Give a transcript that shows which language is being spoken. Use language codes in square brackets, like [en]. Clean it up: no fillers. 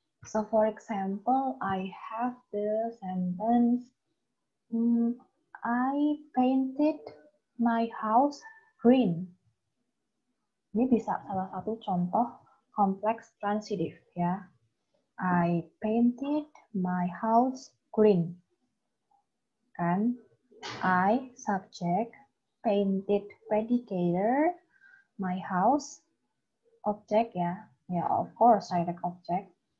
[en] So for example, I have the sentence, I painted my house green. [id] Ini bisa salah satu contoh complex transitive ya. [en] I painted my house green. Kan? I subject, painted predicator, my house object ya. Ya, of course direct object.